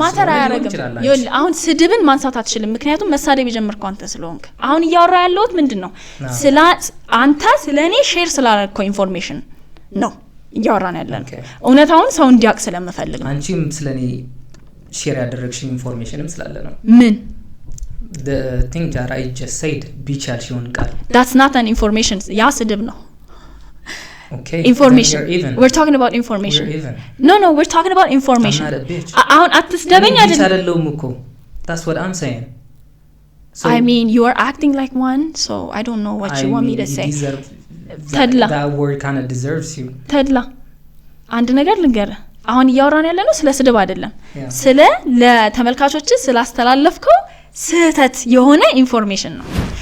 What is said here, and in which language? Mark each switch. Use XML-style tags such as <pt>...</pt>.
<am>ማተር አያረግም ይኸውልህ አሁን ስድብን ማንሳት አትችልም ምክንያቱም መሳደብ የጀመርከው አንተ ስለሆንክ አሁን እያወራ ያለሁት ምንድነው ስለ አንተ ስለኔ ሼር ስላደረግከው ኢንፎርሜሽን ነው እያወራን ያለነው እውነታውን ሰው እንዲያውቅ ስለምፈልግ ነው አንቺም ስለኔ ሼር ያደረግሽው ኢንፎርሜሽንም ስላለ ነው ምን</am> <en>the thing that I just said beach</en> <am>ያልሽውን ቃል</am> <en>that's not an information</en> <am>ያ ስድብ ነው</am> <en>okay information we're talking about information no we're talking about information</en> <am>አሁን አትስደበኝ አይደል አይደለም እኮ</am> <en>that's what I'm saying so I mean you are acting like one so I don't know what you want me to say ተድላ that word kind of deserves you</en> <am>ተድላ አንድ ነገር ልንገር አሁን እያወራን ያለነው ስለ ስድብ አይደለም ስለ ለተመልካቾች ስላስተላለፍከው ስህተት የሆነ ኢንፎርሜሽን ነው</am>